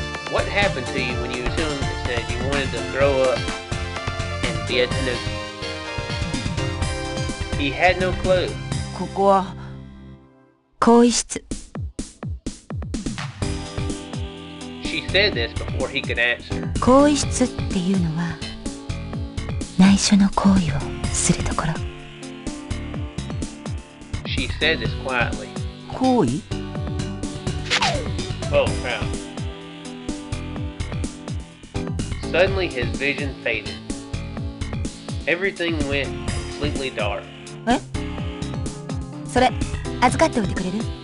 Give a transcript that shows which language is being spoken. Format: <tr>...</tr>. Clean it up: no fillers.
<en>What happened to you when you was young that said you wanted to grow up and be a tanuki? He had no clue.</en> <ja>ここは更衣室。</ja> <en>She said this before he could answer.</en> <ja>更衣室っていうのは内緒の行為をするところ。</ja> <en>She said this quietly.</en> <ja>行為？</ja> <en>Oh, crap. Suddenly his vision faded. Everything went completely dark.</en> <ja>え？それ預かっておいてくれる？</ja>